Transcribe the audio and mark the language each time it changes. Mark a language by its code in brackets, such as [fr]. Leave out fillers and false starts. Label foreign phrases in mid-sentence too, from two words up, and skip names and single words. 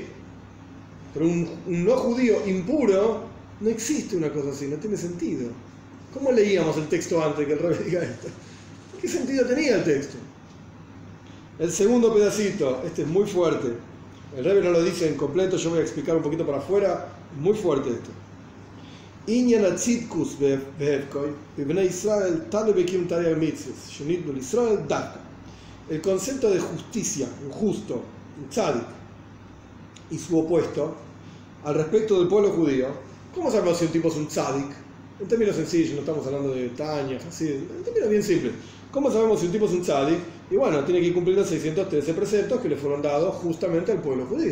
[es] Pero un no judío impuro no existe una cosa así, no tiene sentido. ¿Cómo leíamos el texto antes que el Rebbe diga esto? ¿Qué sentido tenía el texto? El segundo pedacito, este es muy fuerte. El Rebbe no lo dice en completo, yo voy a explicar un poquito para afuera. Muy fuerte esto. [he] ענין הצדקות והפכו, בבני ישראל תלוי בקיום תרי"ג מצוות, שניתנו ישראל דוקא. [es] El concepto de justicia, un justo, un tzadik, y su opuesto, al respecto del pueblo judío. ¿Cómo sabemos si un tipo es un tzadik? En términos sencillos, no estamos hablando de Tanya, así, en términos bien simples. ¿Cómo sabemos si un tipo es un tzadik? Y bueno, tiene que cumplir los 613 preceptos que le fueron dados justamente al pueblo judío.